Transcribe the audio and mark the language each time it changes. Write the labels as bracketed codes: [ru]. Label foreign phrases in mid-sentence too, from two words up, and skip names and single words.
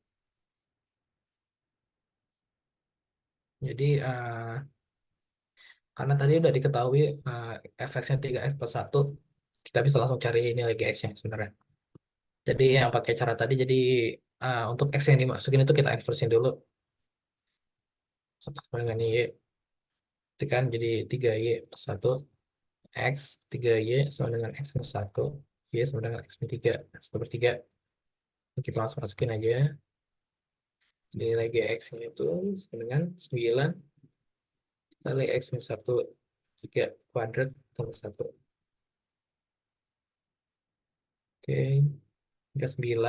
[id] Jadi karena tadi udah diketahui fx-nya 3x plus 1, kita bisa langsung cari nilai gs-nya sebenarnya. Jadi yang pakai cara tadi, jadi untuk X yang dimasukin itu kita inversin dulu. Sama dengan Y, itu kan jadi 3Y plus 1. X 3Y sama dengan X minus 1. Y sama dengan X min 3. 1/3. Kita langsung masukin aja. Jadi nilai GX-nya itu sama dengan 9 kali X minus 1. 3 kuadrat tambah 1. Oke, hingga 9.